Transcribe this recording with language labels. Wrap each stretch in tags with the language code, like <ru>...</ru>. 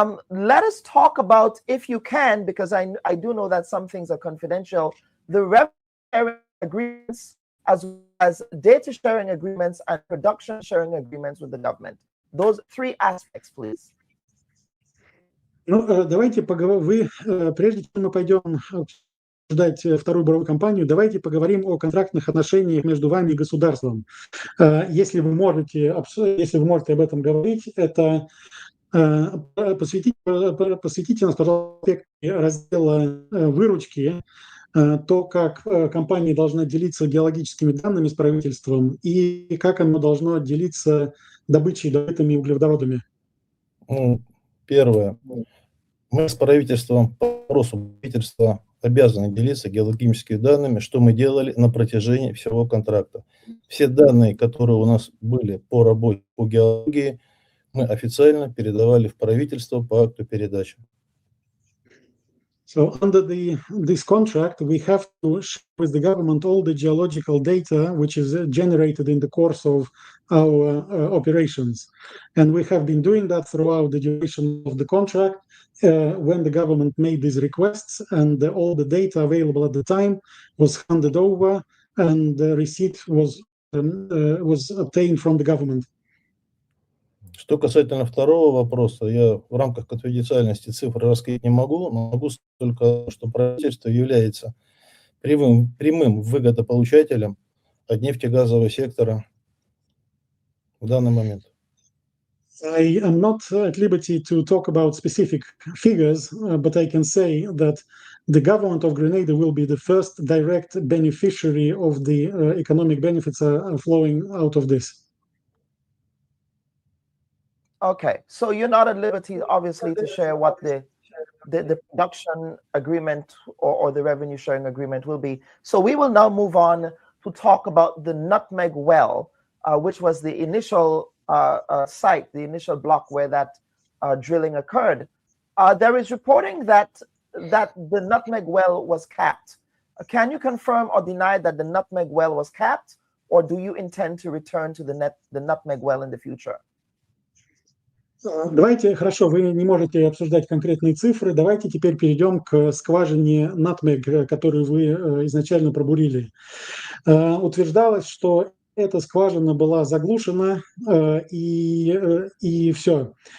<en>Let us talk about, if you can, because I do know that some things are confidential, the revenue agreements as well as data sharing agreements and production sharing agreements with the government. Those three aspects, please.</en> <ru>Ну, давайте поговорим. Прежде чем мы пойдем обсуждать вторую буровую кампанию, давайте поговорим о контрактных отношениях между вами и государством. Если вы можете об этом говорить, это посвятите нас, пожалуйста, раздела выручки, то, как компания должна делиться геологическими данными с правительством и как оно должно делиться добычей, добытыми углеводородами. Первое. Мы с правительством по вопросу правительства обязаны делиться геологическими данными, что мы делали на протяжении всего контракта. Все данные, которые у нас были по работе по геологии, мы официально передавали в правительство по акту передачи.</ru> <en>So under this contract, we have to share with the government all the geological data which is generated in the course of our operations. And we have been doing that throughout the duration of the contract when the government made these requests, and all the data available at the time was handed over and the receipt was obtained from the government.</en> <ru>Что касательно второго вопроса, я в рамках конфиденциальности цифры раскрыть не могу, но могу только, что правительство является прямым выгодополучателем от нефтегазового сектора в данный момент.</ru> <en>I am not at liberty to talk about specific figures, but I can say that the government of Grenada will be the first direct beneficiary of the economic benefits flowing out of this. Okay, so you're not at liberty, obviously, to share what the production agreement or the revenue sharing agreement will be. So we will now move on to talk about the Nutmeg Well, which was the initial site, the initial block where that drilling occurred. There is reporting that the Nutmeg Well was capped. Can you confirm or deny that the Nutmeg Well was capped, or do you intend to return to the Nutmeg Well in the future?</en> <ru>Давайте, хорошо, вы не можете обсуждать конкретные цифры, давайте теперь перейдем к скважине Nutmeg, которую вы изначально пробурили. Утверждалось, что эта скважина была заглушена, и все.</ru>